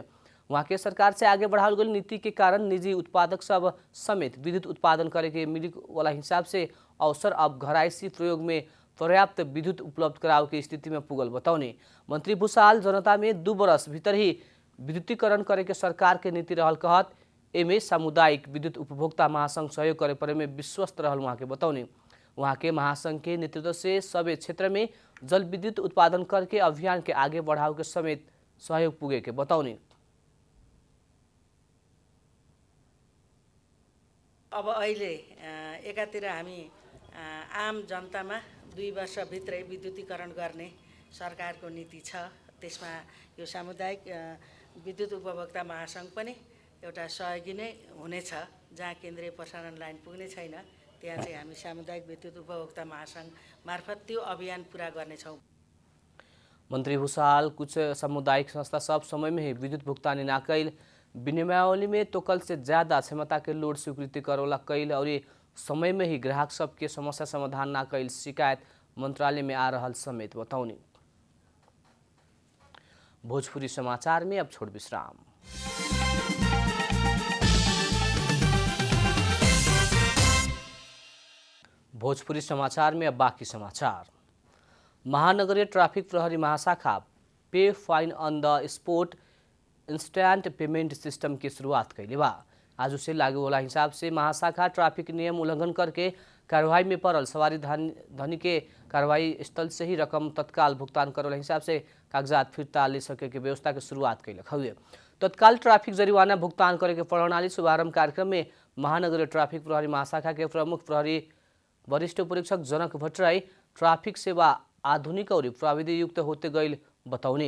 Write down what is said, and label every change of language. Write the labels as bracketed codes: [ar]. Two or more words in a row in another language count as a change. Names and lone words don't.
[bho] वहाँ के सरकार से आगे बढ़ावल गई नीति के कारण निजी उत्पादक सब समेत विद्युत उत्पादन करे के मिले वाला हिसाब से अवसर अब घरायसी प्रयोग में पर्याप्त विद्युत उपलब्ध कराव की स्थिति में पुगल बतौनी मंत्री भूषाल जनता में 2 बरस भीतर ही विद्युतीकरण करे के सरकार के नीति रहल कहत एमे सामुदायिक विद्युत उपभोक्ता महासंघ सहयोग करे परे में विश्वस्त रहल वहाँ के बतौनी। वहाँ के महासंघ के नेतृत्व से सभी क्षेत्र में जल विद्युत उत्पादन करके अभियान के आगे बढ़ाव के समेत सहयोग पुगे के बतौनी। [ne] अब अहिले एकातिर हामी आम जनतामा 2 वर्षभित्रै विद्युतीकरण गर्ने सरकारको नीति छ। त्यसमा यो सामुदायिक विद्युत उपभोक्ता महासंघ पनि एउटा सहयोगी नै हुनेछ। जहाँ केन्द्रीय प्रसारण लाइन पुग्ने छैन त्यहाँ चाहिँ हामी सामुदायिक विद्युत उपभोक्ता महासंघ मार्फत त्यो अभियान पूरा गर्नेछौँ। [bho] मंत्री भूषाल कुछ सामुदायिक संस्था सब समय में ही विद्युत भुगतानी ना कैल, विनियमावली में तोकल से ज्यादा क्षमता के लोड स्वीकृति करौला कैल और समय में ही ग्राहक सबके समस्या समाधान ना कैल शिकायत मंत्रालय में आ रहल समेत बतौनी। भोजपुरी समाचार में अब छोड़ विश्राम। भोजपुरी समाचार में अब बाकी समाचार। महानगरीय ट्रैफिक प्रहरी महाशाखा पे [en] fine on the spot instant payment system [bho] की शुरुआत कैले बा। आज से लागू वाला हिसाब से महाशाखा ट्रैफिक नियम उल्लंघन करके कार्रवाई में पड़ल सवारी धनी के कार्रवाई स्थल से ही रकम तत्काल भुगतान करे हिसाब से कागजात फिरता ले सके के व्यवस्था के शुरुआत कैलक हुए। तत्काल ट्रैफिक जरिमाना भुगतान करे के प्रणाली शुभारंभ कार्यक्रम में महानगरीय ट्रैफिक प्रहरी महाशाखा के प्रमुख प्रहरी वरिष्ठ उपरीक्षक जनक भट्टराई ट्रैफिक सेवा आधुनिक और प्राविधिक युक्त होते गई बतौनी।